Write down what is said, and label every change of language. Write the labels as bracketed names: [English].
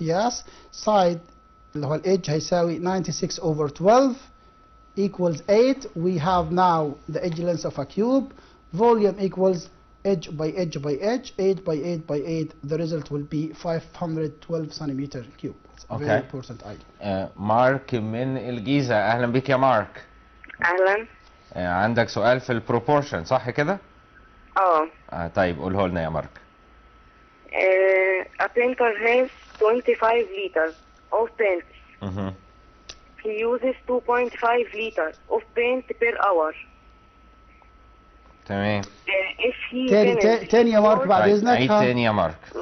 [English] Yes, side [Arabic] اللي هو [English] الإدج هيساوي 96 over 12 equals 8. We have now the edge length of a cube. Volume equals edge by edge by edge, 8 by 8 by 8. The result will be 512 centimeter cube. It's a very important idea. [Arabic] مارك من الجيزة. أهلا بك يا مارك. أهلا. عندك سؤال في البروبورشن صح كده؟ طيب قوله لنا يا مارك. [English] A painter has 25 liters of paint. He uses 2.5 liters of paint per hour. [Arabic] تمام. [English] If he finishes [Arabic] تاني يا مارك بعد إذنك. عيد تاني يا مارك.